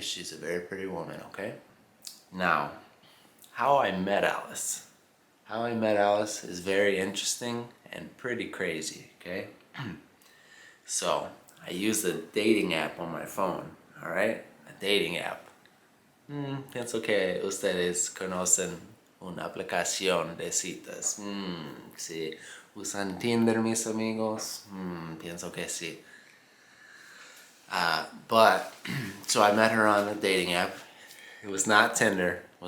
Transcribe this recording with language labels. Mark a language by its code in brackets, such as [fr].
[en] She's a very pretty woman, okay? Now, how I met Alice. How I met Alice is very interesting and pretty crazy, okay? So, I use the dating app on my phone, alright? A dating app. [es] Pienso que ustedes conocen una aplicación de citas. Si usan Tinder, mis amigos, pienso que sí. [en] But, so I met her on a dating app. It was not Tinder.